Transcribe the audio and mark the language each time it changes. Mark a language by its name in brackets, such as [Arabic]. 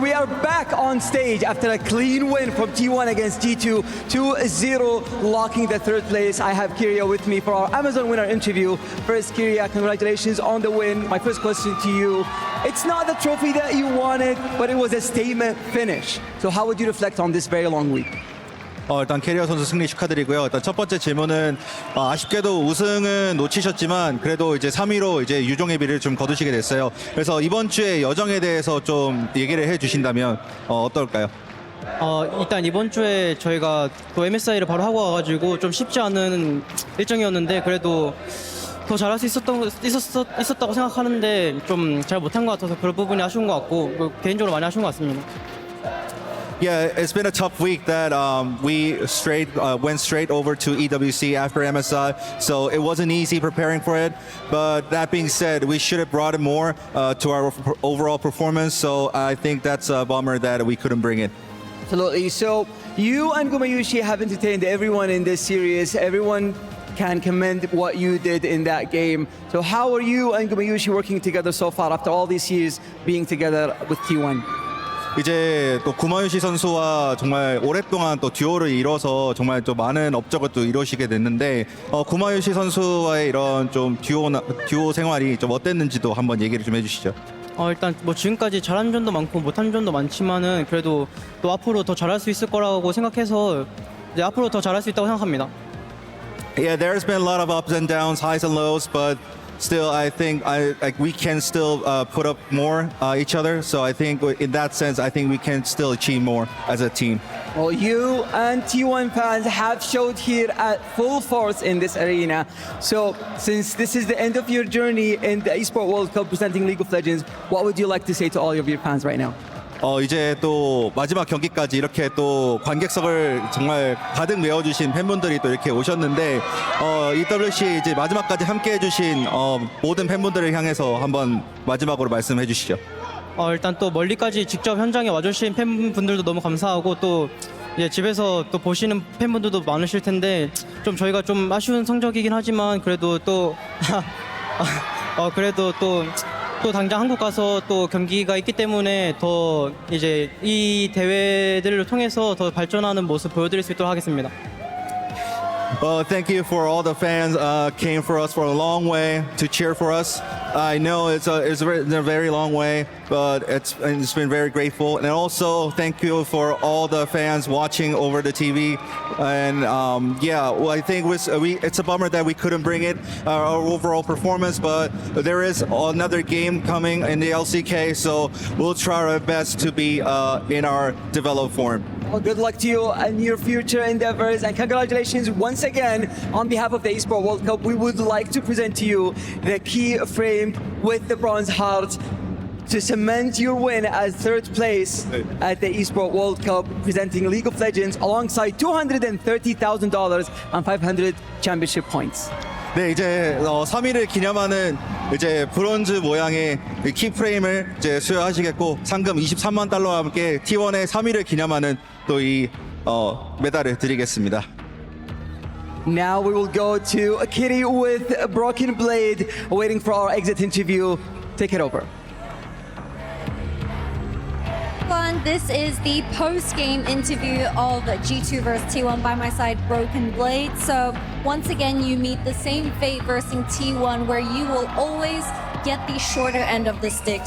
[English] We are back on stage after a clean win from T1 against G2, 2-0, locking the third place. I have Kyria with me for our Amazon winner interview. First, Kyria, congratulations on the win. My first question to you, it's not the trophy that you wanted, but it was a statement finish. So how would you reflect on this very long week? [Korean] 일단 캐리어 선수 승리 축하드리고요. 일단 첫 번째 질문은 아쉽게도 우승은 놓치셨지만 그래도 이제 3위로 이제 유종의 비를 좀 거두시게 됐어요. 그래서 이번 주에 여정에 대해서 좀 얘기를 해주신다면 어떨까요? 일단 이번 주에 저희가 또 MSI를 바로 하고 와가지고 좀 쉽지 않은 일정이었는데 그래도 더 잘할 수 있었다고 생각하는데 좀 잘 못한 것 같아서 그런 부분이 아쉬운 것 같고 개인적으로 많이 아쉬운 것 같습니다. [English] Yeah, it's been a tough week that we went straight over to EWC after MSI, so it wasn't easy preparing for it. But that being said, we should have brought it more to our overall performance, so I think that's a bummer that we couldn't bring it. Absolutely. So you and Gumayushi have entertained everyone in this series. Everyone can commend what you did in that game. So how are you and Gumayushi working together so far after all these years being together with T1? [Korean] 이제 또 구마유시 선수와 정말 오랫동안 또 듀오를 이뤄서 정말 또 많은 업적을 또 이루시게 됐는데 구마유시 선수와의 이런 좀 듀오 생활이 좀 어땠는지도 한번 얘기를 좀 해주시죠. 일단 뭐 지금까지 잘한 점도 많고 못한 점도 많지만은 그래도 또 앞으로 더 잘할 수 있을 거라고 생각해서 이제 앞으로 더 잘할 수 있다고 생각합니다. [English] Yeah, there's been a lot of ups and downs, highs and lows, but still, I think we can still put up more each other. So I think in that sense, I think we can still achieve more as a team. Well, you and T1 fans have showed here at full force in this arena. So since this is the end of your journey in the Esports World Cup presenting League of Legends, what would you like to say to all of your fans right now? [Korean] 이제 또 마지막 경기까지 이렇게 또 관객석을 정말 가득 메워주신 팬분들이 또 이렇게 오셨는데 EWC 이제 마지막까지 함께 해주신 모든 팬분들을 향해서 한번 마지막으로 말씀해 주시죠. 일단 또 멀리까지 직접 현장에 와주신 팬분들도 너무 감사하고 또 이제 집에서 또 보시는 팬분들도 많으실 텐데 좀 저희가 좀 아쉬운 성적이긴 하지만 그래도 또 그래도 또 당장 한국 가서 또 경기가 있기 때문에 더 이제 이 대회들을 통해서 더 발전하는 모습 보여드릴 수 있도록 하겠습니다. [English] Thank you for all the fans came for us for a long way to cheer for us. I know it's a very long way, but it's been very grateful. And also thank you for all the fans watching over the TV. And I think it's a bummer that we couldn't bring it our overall performance, but there is another game coming in the LCK, so we'll try our best to be in our developed form. Well, good luck to you and your future endeavors, and congratulations once again on behalf of the Esports World Cup. We would like to present to you the key frame with the bronze heart to cement your win as third place at the Esports World Cup presenting League of Legends alongside $230,000 and 500 championship points. [Korean] 네, 이제 3위를 기념하는 이제 브론즈 모양의 키프레임을 이제 수여하시겠고 상금 23만 달러와 함께 T1의 3위를 기념하는 또 이 메달을 드리겠습니다. [English] Now we will go to Kitty with a Broken Blade, waiting for our exit interview. Take it over. This is the post-game interview of G2 versus T1. By my side, Broken Blade. So once again, you meet the same fate versus T1, where you will always get the shorter end of the stick.